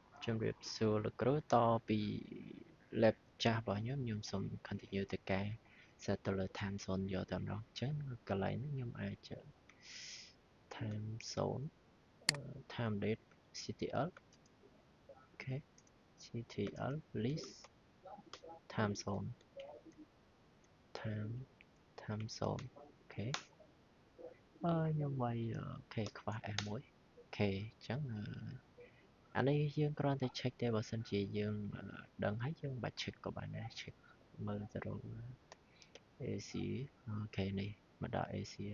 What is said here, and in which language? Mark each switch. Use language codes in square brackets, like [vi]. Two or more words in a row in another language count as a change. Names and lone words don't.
[km] ជំរាបសួរលោកគ្រូតពី lab ចាស់របស់ខ្ញុំសូម continue ទៅការ set ទៅលើ [en] time zone [km] យកតែម្ដងអញ្ចឹងកន្លែងនេះខ្ញុំអាច [en] time zone time date CTL [km] អូខេ [en] CTL list time zone time zone [km] អូខេខ្ញុំវាយអូខេខ្វះ S1 អូខេអញ្ចឹងអានេះយើងគ្រាន់តែ check ទេបើសិនជាយើងដឹង ហើយយើងបាច់ check ក៏បានដែរ check មើលទៅរក AC អូខេនេះមកដល់ AC អ